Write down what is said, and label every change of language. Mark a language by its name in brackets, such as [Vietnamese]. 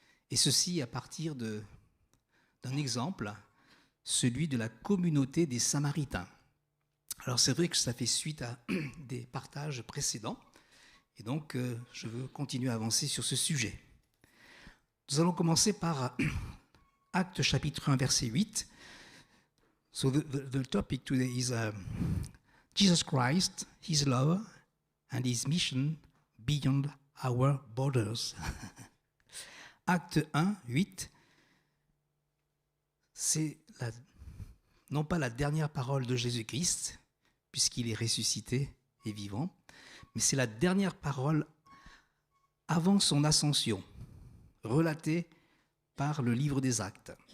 [French] Et ceci à partir d'un exemple, celui de la communauté des Samaritains. Alors c'est vrai que ça fait suite à des partages précédents, et donc je veux continuer à avancer sur ce sujet. Nous allons commencer par Actes chapitre 1, verset 8. [English] So the topic today is Jesus Christ, His love and His mission beyond our borders. [French] Acte 1, 8. C'est non pas la dernière parole de Jésus-Christ, puisqu'il est ressuscité et vivant, mais c'est la dernière parole avant son ascension, relatée par le livre des Actes.